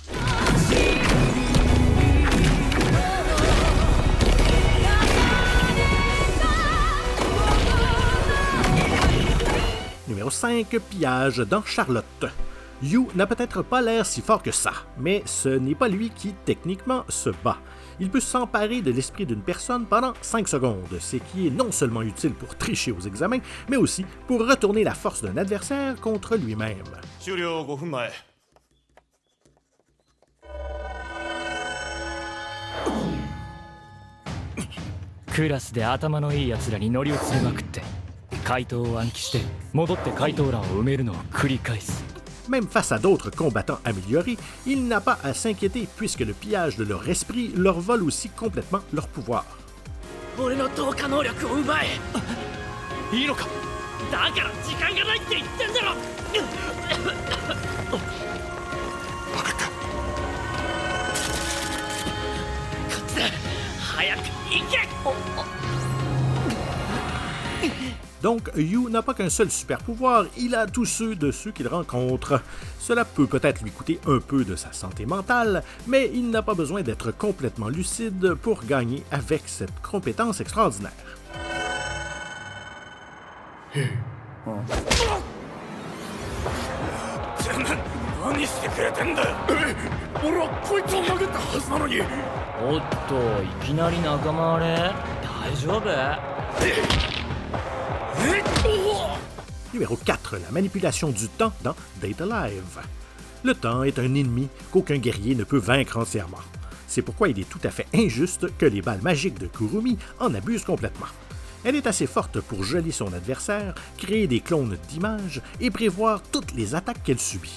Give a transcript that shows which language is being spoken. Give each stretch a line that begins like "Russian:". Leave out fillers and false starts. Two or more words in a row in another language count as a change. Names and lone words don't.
French: Numéro 5, pillage dans Charlotte. Yu n'a peut-être pas l'air si fort que ça, mais ce n'est pas lui qui, techniquement, se bat. Il peut s'emparer de l'esprit d'une personne pendant 5 secondes, ce qui est non seulement utile pour tricher aux examens, mais aussi pour retourner la force d'un adversaire contre lui-même.
Japanese: 終了5分前クラスで頭のいいやつらに乗り移りまくって怪盗を暗記して戻って怪盗欄を埋めるのを繰り返す
French: Même face à d'autres combattants améliorés, il n'a pas à s'inquiéter puisque le pillage de leur esprit leur vole aussi complètement leur pouvoir.
Japanese: 俺の投下能力を奪えいいのかだから時間がないって言ってんだろ分かったこっちだ早く行け
French: Donc, Yu n'a pas qu'un seul super pouvoir, il a tous ceux de ceux qu'il rencontre. Cela peut peut-être lui coûter un peu de sa santé mentale, mais il n'a pas besoin d'être complètement lucide pour gagner avec cette compétence extraordinaire.
Japanese: 何してくれてんだ俺はこいつを殴ったはずなのにおっといきなり仲間割れ大丈夫
French: Numéro 4, la manipulation du temps dans Date Alive. Le temps est un ennemi qu'aucun guerrier ne peut vaincre entièrement. C'est pourquoi il est tout à fait injuste que les balles magiques de Kurumi en abusent complètement. Elle est assez forte pour geler son adversaire, créer des clones d'images et prévoir toutes les attaques qu'elle subit.